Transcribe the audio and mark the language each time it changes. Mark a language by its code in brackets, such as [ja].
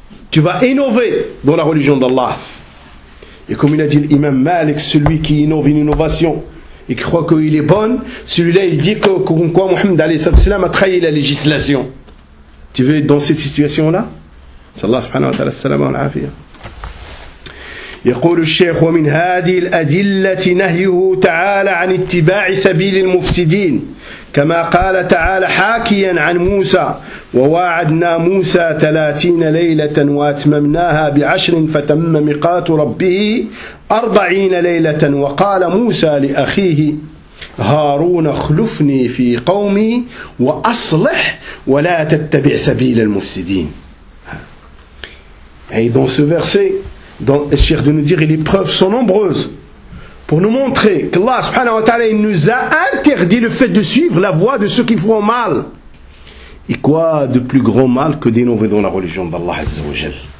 [fr] Tu vas innover dans la religion d'Allah. Et comme il a dit l'imam Malik, celui qui innove une innovation et qui croit qu'il est bonne, celui-là il dit que quoi Mohammed a trahi la législation. Tu veux être dans cette situation-là? [ar] Sallallahu subhanahu wa ta'ala, salam wa al-afiyah. يقول الشيخ ومن هذه الأدلة نهيه تعالى عن اتباع سبيل المفسدين كما قال تعالى حاكيا عن موسى وواعدنا موسى 30 ليلة وأتممناها بعشر فتم ميقات ربه 40 ليلة وقال موسى لأخيه هارون اخلفني في قومي وأصلح ولا تتبع سبيل المفسدين. [fr] أي dans ce verset dont le Cheikh de nous dire et les preuves sont nombreuses pour nous montrer que Allah subhanahu wa ta'ala nous a interdit le fait de suivre la voie de ceux qui font mal. Et quoi de plus grand mal que d'innover dans la religion d'Allah azza wa jal?